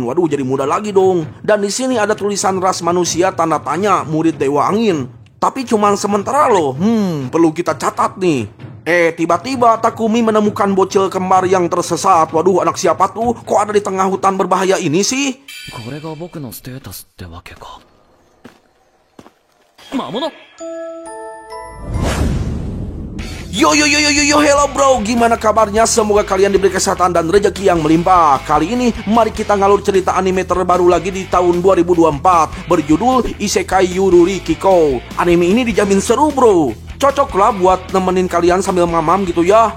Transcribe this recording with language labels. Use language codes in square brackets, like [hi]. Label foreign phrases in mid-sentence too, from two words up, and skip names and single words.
[id] Waduh, jadi muda lagi dong. Dan di sini ada tulisan ras manusia tanda tanya murid Dewa Angin. Tapi cuman sementara loh. Perlu kita catat nih. Tiba-tiba Takumi menemukan bocil kembar yang tersesat. Waduh, anak siapa tuh? Kok ada di tengah hutan berbahaya ini sih? [ja] これが僕のステータスってわけか。魔物。 [id] Yo, [en] hello bro, [id] gimana kabarnya? Semoga kalian diberi kesehatan dan rezeki yang melimpah. Kali ini, mari kita ngalur cerita anime terbaru lagi di tahun 2024 berjudul Isekai Yururi Kiko. Anime ini dijamin seru bro. Cocoklah buat nemenin kalian sambil mamam gitu ya.